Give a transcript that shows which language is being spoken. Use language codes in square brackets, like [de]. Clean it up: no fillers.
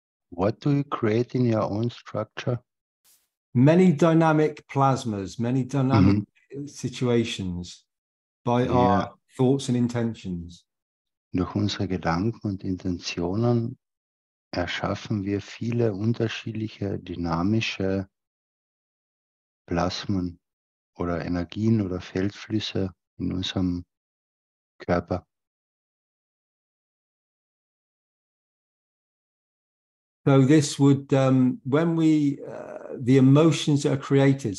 [en] What do you create in your own structure? Many dynamic plasmas, many dynamic situations by our thoughts and intentions. [de] Durch unsere Gedanken und Intentionen erschaffen wir viele unterschiedliche dynamische Plasmen oder Energien oder Feldflüsse in unserem Körper. [en] So this would, when we, the emotions that are created.